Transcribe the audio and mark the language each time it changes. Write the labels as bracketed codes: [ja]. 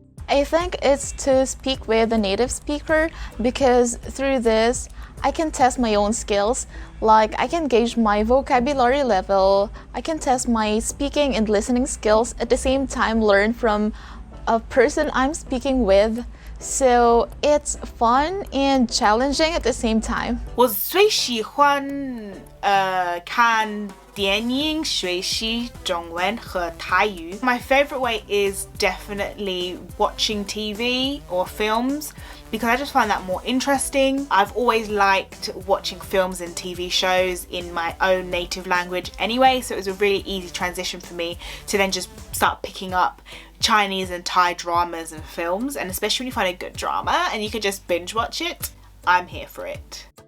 [en] I think it's to speak with a native speaker because through this, I can test my own skills. Like I can gauge my vocabulary level, I can test my speaking and listening skills at the same time learn from a person I'm speaking with. So it's fun and challenging at the same time. [zh] 我最喜欢看电影学习中文和泰语. [en] My favorite way is definitely watching TV or films because I just find that more interesting. I've always liked watching films and TV shows in my own native language anyway, so it was a really easy transition for me to then just start picking up Chinese and Thai dramas and films, and especially when you find a good drama and you can just binge watch it, I'm here for it.